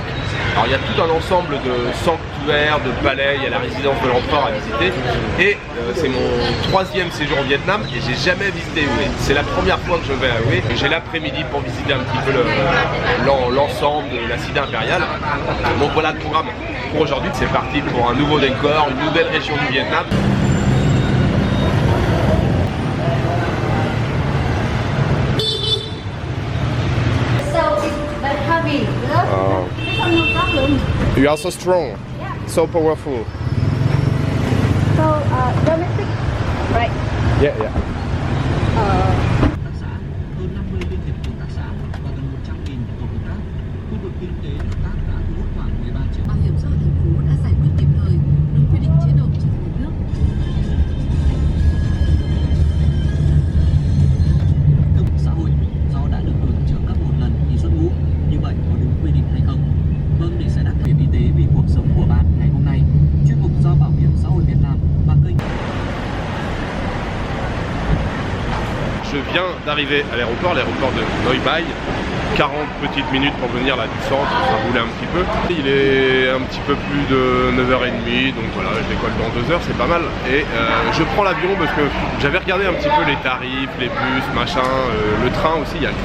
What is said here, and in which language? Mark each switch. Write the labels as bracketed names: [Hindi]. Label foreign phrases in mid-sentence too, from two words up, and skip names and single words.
[French] Alors il y a tout un ensemble de sanctuaires, de palais, il y a la résidence de l'empereur à visiter. Et c'est mon 3e séjour au Vietnam et j'ai jamais visité Hue. C'est la première fois que je vais à Hue. J'ai l'après-midi pour visiter un petit peu l'ensemble de la cité impériale. Donc voilà le programme pour aujourd'hui. C'est parti pour un nouveau décor, une nouvelle région du Vietnam. [English] You are so strong, so powerful. So, domestic, right? Yeah, yeah. [Vietnamese] Tác xã, hơn 50 liên hiệp hợp tác xã và gần 100.000 tổ hợp tác. Khu vực kinh tế hợp tác đã thu hút khoảng 13 triệu. Bảo hiểm xã hội thành phố đã giải quyết kịp thời, đúng quy định chế độ trong nhà nước. Bảo hiểm xã hội do đã được hưởng trợ cấp một lần khi xuất ngũ, như vậy có đúng quy định hay không? Vâng, để giải đáp bảo hiểm y tế vì cuộc sống của bạn ngày hôm nay, chuyên mục do Bảo hiểm xã hội Việt Nam và kênh. [French] Je viens d'arriver à l'aéroport de Noi Bai. 40 petites minutes pour venir là du centre, ça roulait un petit peu. Il est un petit peu plus de 9h30, donc voilà, je décolle dans 2 heures, c'est pas mal. Et je prends l'avion parce que j'avais regardé un petit peu les tarifs, les bus, machin, le train aussi, il y a le train.